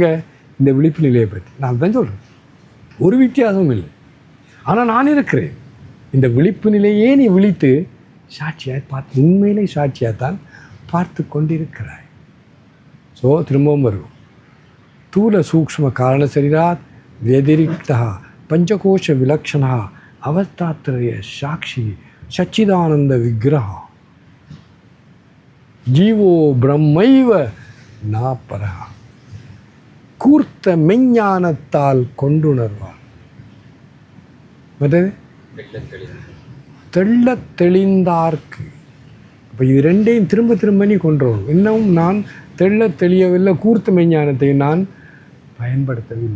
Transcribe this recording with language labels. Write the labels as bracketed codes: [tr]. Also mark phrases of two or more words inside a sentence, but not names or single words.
[ta] எங்கே இந்த விழிப்பு நிலையை பற்றி நான் தான் சொல்கிறேன். ஒரு வித்தியாசமும் இல்லை. ஆனால் நான் இருக்கிறேன். இந்த விழிப்பு நிலையே நீ விழித்து சாட்சியாக பார்த்து உண்மையிலே சாட்சியாகத்தான் பார்த்து கொண்டிருக்கிறாய். ஸோ திரும்பவும் வருவோம். [sa] स्थूल सूक्ष्म कारण शरीरात् व्यतिरिक्तः पंचकोश विलक्षणः अवस्थात्रय साक्षी सच्चिदानंद विग्रह जीवो ब्रह्मैव नापरः [ta] கூர்த்த மெஞ்ஞானத்தால் கொண்டுணர்வார். மற்றது தெள்ள தெளிந்தார்க்கு. இப்போ இது ரெண்டையும் திரும்ப திரும்ப நீ கொண்டுறோம். இன்னும் நான் தெள்ள தெளியவில்லை, கூர்த்த மெஞ்ஞானத்தை நான் பயன்படுத்தவில்லை.